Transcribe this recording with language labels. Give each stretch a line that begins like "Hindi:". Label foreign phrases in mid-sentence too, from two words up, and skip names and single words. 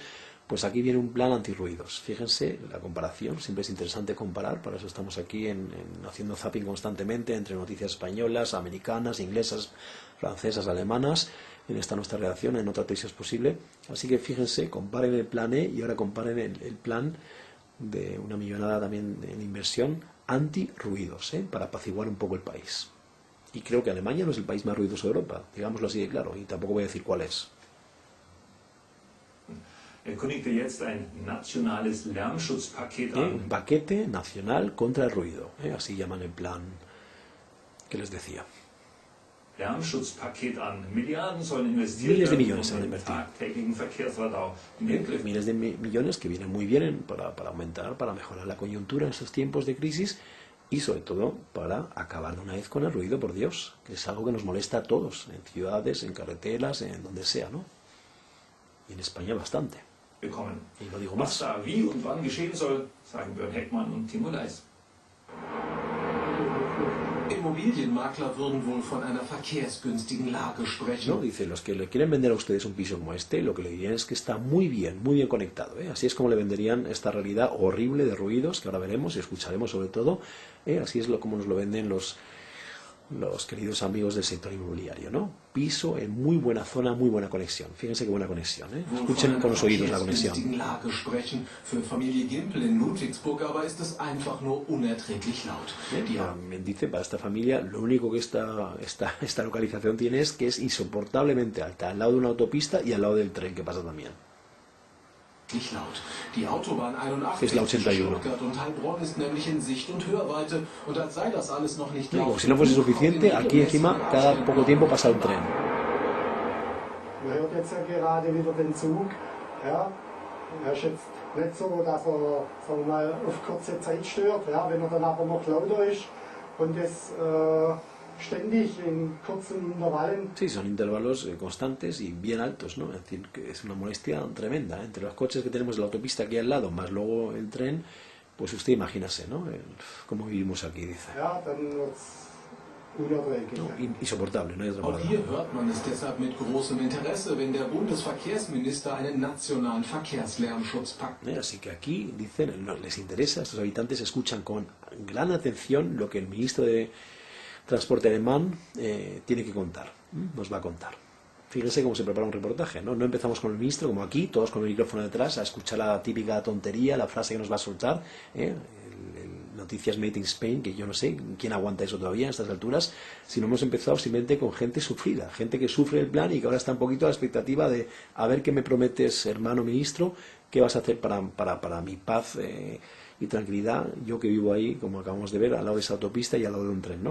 Spanish: Pues aquí viene un plan antirruidos. Fíjense la comparación, siempre es interesante comparar, para eso estamos aquí haciendo zapping constantemente entre noticias españolas, americanas, inglesas, francesas, alemanas, en esta nuestra redacción, en otra tesis posible. Así que fíjense, comparen el plan E y ahora comparen el plan de una millonada también en inversión antirruidos, para apaciguar un poco el país. Y creo que Alemania no es el país más ruidoso de Europa, digámoslo así de claro, y tampoco voy a decir cuál es.
German: Kündigte jetzt ein nationales Lärmschutzpaket an.
Spanish: Un paquete nacional contra el ruido, así llaman el plan que les decía.
German: Lärmschutzpaket an. Milliarden sollen investiert
Spanish: Miles de
German: werden,
Spanish: millones se van a
German: den
Spanish: invertir.
German: tagtäglichen Verkehrsradau in den Griff.
Spanish: Miles de millones que vienen muy bien para aumentar, para mejorar la coyuntura en estos tiempos de crisis y sobre todo para acabar de una vez con el ruido, por Dios, que es algo que nos molesta a todos, en ciudades, en carreteras, en donde sea, ¿no? Y en España bastante.
German: Bekommen.
Spanish: Y lo digo
German: Was
Spanish: más.
German: da wie und wann geschehen soll, sagen Björn Heckmann und Timo Leis. Immobilienmakler würden wohl von einer verkehrsgünstigen Lage sprechen.
Spanish: No, dice, los que le quieren vender a ustedes un piso como este, lo que le dirían es que está muy bien conectado, ¿eh? Así es como le venderían esta realidad horrible de ruidos, que ahora veremos y escucharemos sobre todo, así es como nos lo venden los queridos amigos del sector inmobiliario, ¿no? Piso en muy buena zona, muy buena conexión. Fíjense qué buena conexión, ¿eh? Escuchen con los oídos la conexión.
German: Für Familie Gimpel in Ludwigsburg aber ist es einfach nur unerträglich laut.
Spanish: Me dice, para esta familia, lo único que esta localización tiene es que es insoportablemente alta, al lado de una autopista y al lado del tren que pasa también.
German: Die Autobahn 81
Spanish: Es la 81.
German: Stuttgart und Heilbronn ist nämlich in Sicht und Hörweite und als sei das alles noch nicht
Spanish: Como si no fuese suficiente, aquí encima cada poco tiempo pasa un tren.
German: Man hört jetzt ja gerade wieder den Zug. Ja. Er ist jetzt nicht so, dass er, sagen wir mal, auf kurze Zeit stört. Ja. Wenn er dann aber noch lauter ist und das ständig en kurzen intervallen.
Spanish: Sí, son intervalos constantes y bien altos, ¿no? Es decir, que es una molestia tremenda, ¿eh? Entre los coches que tenemos en la autopista aquí al lado, más luego el tren, pues usted imagínase, ¿no? Cómo vivimos aquí, dice.
German: Ja, dann wird's unerträglich.
Spanish: No, insoportable, no hay otra
German: Auch
Spanish: palabra.
German: hier hört man es deshalb mit großem Interesse, wenn der Bundesverkehrsminister einen nationalen Verkehrslärmschutzpakt.
Spanish: Así que aquí, dicen, les interesa, estos habitantes escuchan con gran atención lo que el ministro de Transporte alemán tiene que contar, nos va a contar. Fíjense cómo se prepara un reportaje, ¿no? No empezamos con el ministro, como aquí, todos con el micrófono detrás, a escuchar la típica tontería, la frase que nos va a soltar, el Noticias
English: Made in Spain,
Spanish: que yo no sé quién aguanta eso todavía a estas alturas, sino hemos empezado simplemente con gente sufrida, gente que sufre el plan y que ahora está un poquito a la expectativa de a ver qué me prometes, hermano ministro, qué vas a hacer para mi paz y tranquilidad, yo que vivo ahí, como acabamos de ver, al lado de esa autopista y al lado de un tren, ¿no?